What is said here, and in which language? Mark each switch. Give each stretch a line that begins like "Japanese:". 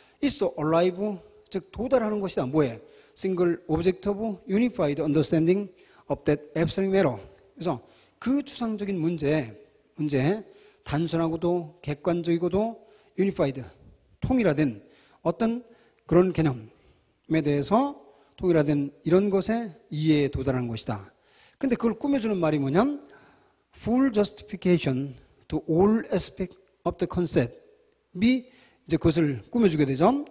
English: is to arrive,
Korean: 즉 도달하는 것이다. 뭐에?
English: Single object of unified understanding of that abstract matter.
Korean: 그래서 그 추상적인 문제 단순하고도 객관적이고도 unified, 통일화된 어떤 그런 개념에 대해서 통일화된 이런 것에 이해에 도달하는 것이다. 근데 그걸 꾸며주는 말이 뭐냐면
English: full justification to all aspects of the concept
Korean: 이 이제 그것을 꾸며주게 되죠.